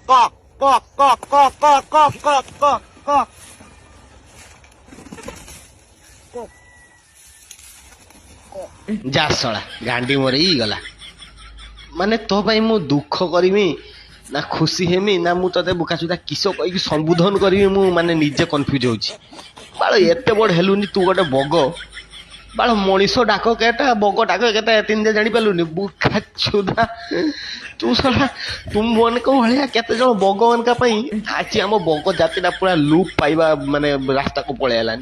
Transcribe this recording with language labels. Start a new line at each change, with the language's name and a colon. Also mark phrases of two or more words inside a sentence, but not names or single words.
Odia: কক কক কক কক কক কক কক কক কক যা ଶଳା ଗାଣ୍ଡି ମରେଇ ଗଲା। ମାନେ ତୋ ପାଇଁ ମୁଁ ଦୁଃଖ କରିମି ନା ଖୁସି ହେମି ନା ମୁଁ ତତେ ବୁକାସୁଦା କିସ କହିକି ସମ୍ବୋଧନ କରିବି ମୁଁ ମାନେ ନିଜେ କନଫ୍ୟୁଜ ହଉଛି। ବାଳ ଏତେ ବଡ ହେଲୁନି ତୁ ଗୋଟେ ବଗ ବାଳ ମଣିଷ ଡାକ କେଟା ବଗ ଡାକ କେଟା ଏତିନି ଜାଣିପାରିଲୁନି ବୁକାସୁଦା ତୁ ଶଳା ତୁମମାନଙ୍କ ଭଳିଆ କେତେ ଜଣ ବଗମାନଙ୍କ ପାଇଁ ଆଜି ଆମ ବଗ ଜାତିଟା ପୁରା ଲୁପ ପାଇବା ମାନେ ରାସ୍ତାକୁ ପଳେଇ ହେଲାନି।